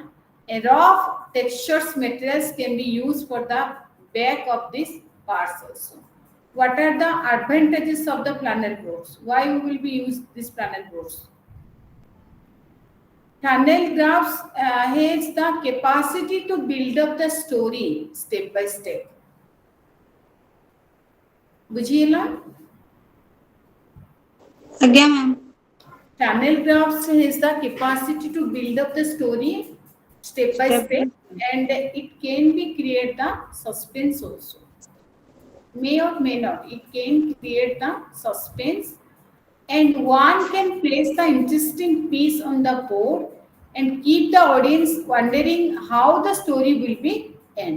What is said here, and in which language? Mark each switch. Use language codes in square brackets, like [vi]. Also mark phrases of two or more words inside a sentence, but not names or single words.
[en] A rough textures materials can be used for the back of these parts also. What are the advantages of the flannel boards? Why we will be use these flannel boards? Flannel graphs has the capacity to build up the story step by step. [or] बुझिएला? ଆଜ୍ଞା ମ୍ୟାମ୍। [en] Flannel graphs has the capacity to build up the story step by step, and it can be create the suspense also. May or may not, it can create the suspense, and one can place the interesting piece on the board and keep the audience wondering how the story will be end.